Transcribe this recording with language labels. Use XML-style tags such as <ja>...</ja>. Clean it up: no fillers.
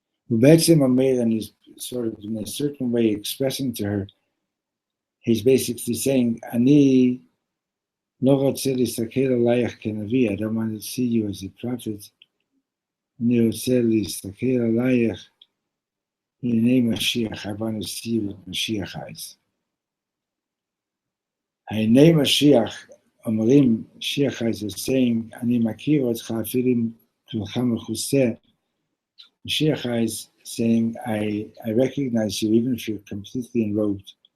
<en>And he's sort of in a certain way expressing to her, he's basically saying, Ani</en> <he>לא רוצה להסתכל עלייך כנביא,</he> <en>I don't want to see you as a prophet.</en> <he>אני רוצה להסתכל עלייך בעיני משיח,</he> <en>I want to see you with Moshiach eyes.</en> <he>העיני משיח, אומרים,</he> <en>Moshiach eyes are saying,</en> <he>אני מכיר אותך אפילו אם כולך מכוסה.</he> <en>Moshiach eyes saying, I recognize you even if you're completely enrobed.</en>